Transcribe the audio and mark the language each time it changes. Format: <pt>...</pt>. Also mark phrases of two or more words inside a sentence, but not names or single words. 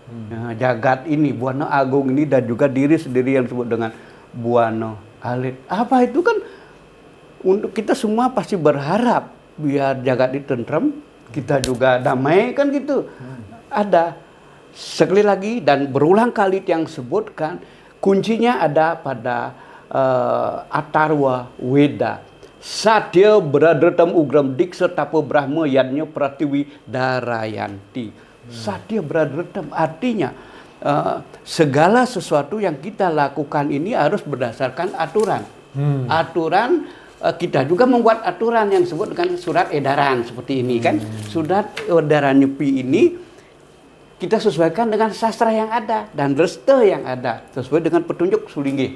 <id>Jagat ini, Buana Agung ini, dan juga diri sendiri yang disebut dengan Buana Alit. Apa itu kan? Untuk kita semua pasti berharap biar jagat ini tentrem, kita juga damai kan gitu. Ada sekali lagi dan berulang kali yang sebutkan, kuncinya ada pada Atharva Weda.</id> <sa>Satya Bradatam Ugram Diksa Tapa Brahma Yadnya Pratiwi Darayanti. Satya Bradatam</sa> <id>artinya segala sesuatu yang kita lakukan ini harus berdasarkan aturan. Aturan, kita juga membuat aturan yang disebut dengan surat edaran seperti ini kan. Surat edaran nyepi ini kita sesuaikan dengan sastra yang ada dan resta yang ada sesuai dengan petunjuk Sulingge.</id>